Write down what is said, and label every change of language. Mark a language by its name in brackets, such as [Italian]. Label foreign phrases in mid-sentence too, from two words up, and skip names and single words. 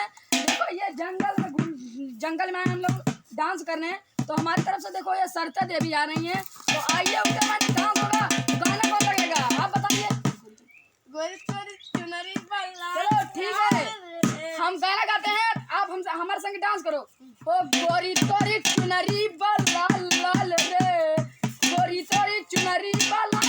[Hindi] देखो ये जंगल में हम लोग डांस करने, तो हमारी तरफ से देखो ये सरता देवी आ रही हैं। तो आइए उनके बाद डांस होगा। गाना कौन लगेगा आप बताइए? चलो ठीक है, हम गाना गाते हैं, आप हम हमारे संग डांस करो। ओ गोरी तोरी चुनरी लाल लाल रे, गोरी तोरी चुनरी